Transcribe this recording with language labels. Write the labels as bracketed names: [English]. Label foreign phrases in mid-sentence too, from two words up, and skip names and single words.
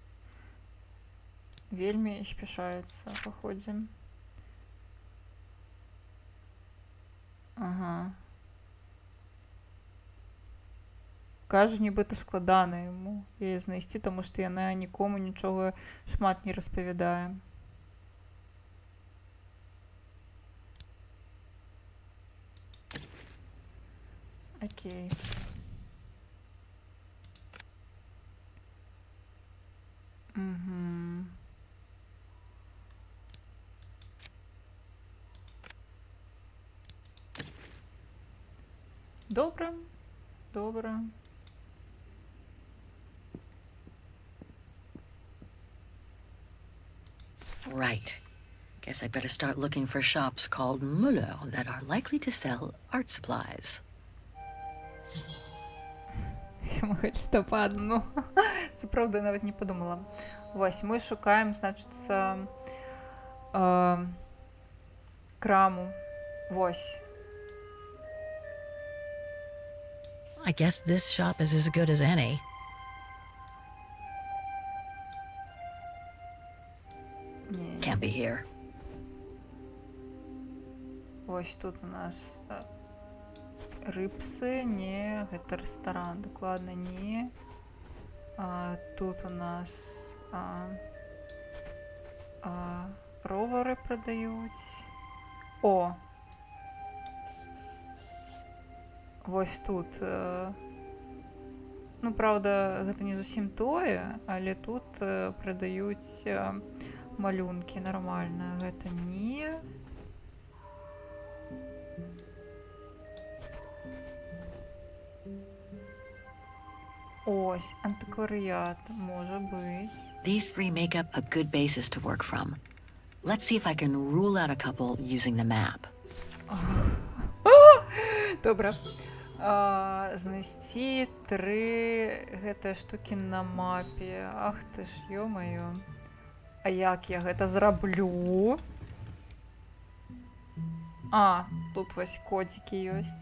[Belarusian] Вельмі спяшаецца, паходзе. Ага. Кажа, нібыта складана яму яе знайсці, таму што яна нікому нічога шмат не распавядае. Окей. Угу. [Ukrainian] Добре. Добре. [English] Right. Guess I'd better start looking for shops called Muller that are likely to sell art supplies. [Ukrainian] 7 листопада, ну, це правда, я навіть не подумала. Ось, ми шукаємо, значиться, краму. Ось. [English] I guess this shop is as good as any. Can't be here. [Belarusian] Ось тут у нас рыбсы, не, гэта рэстаран, дакладна не. Тут у нас ровары прадаюць. О! Вось тут. Ну, правда, гэта не зусім тое, але тут прадаюць малюнкі нармальна. Гэта не. [Ukrainian] Ось, антикваріат, може бить. [English] These three make up a good basis to work from. Let's see if I can rule out a couple using the map. [Ukrainian] Добре. [Belarusian] Знайсці 3 гэтыя штукі на мапе. Ах ты ж, ё-маё. А як я гэта зраблю? Тут вось кодзікі ёсць.